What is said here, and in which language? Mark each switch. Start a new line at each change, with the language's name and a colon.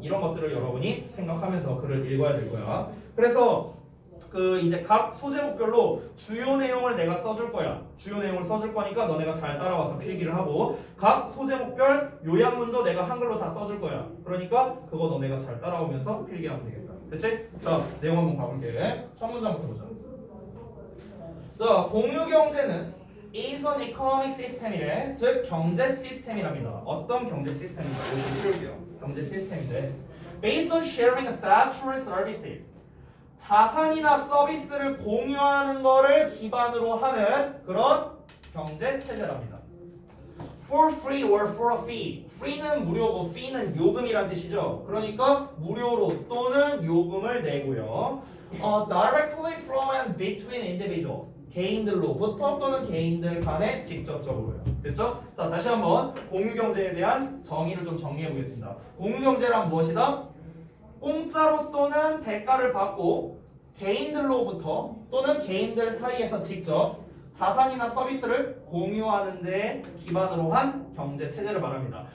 Korean: 이런 것들을 여러분이 생각하면서 글을 읽어야 될 거야. 그래서 그 이제 각 소제목별로 주요 내용을 내가 써줄 거야. 주요 내용을 써줄 거니까 너네가 잘 따라와서 필기를 하고 각 소제목별 요약문도 내가 한글로 다 써줄 거야. 그러니까 그거 너네가 잘 따라오면서 필기하면 되겠다. 됐지? 자, 내용 한번 봐볼게. 첫 문장부터 보자.
English: 자,
Korean: 공유경제는
English: is an economic system이래.
Korean: 즉 경제 시스템이랍니다. 어떤 경제 시스템인가? 이거 치울게요. 경제 시스템인데
English: based on sharing statutory services.
Korean: 자산이나 서비스를 공유하는 거를 기반으로 하는 그런 경제 체제랍니다.
English: For free or for a fee.
Korean: free는 무료고 fee는 요금이란 뜻이죠. 그러니까 무료로 또는 요금을 내고요.
English: Directly from and between individuals.
Korean: 개인들로부터 또는 개인들 간에 직접적으로요. 됐죠? 자, 다시 한번 공유경제에 대한 정의를 좀 정리해 보겠습니다. 공유경제란 무엇이다? 공짜로 또는 대가를 받고 개인들로부터 또는 개인들 사이에서 직접 자산이나 서비스를 공유하는 데 기반으로 한 경제 체제를 말합니다.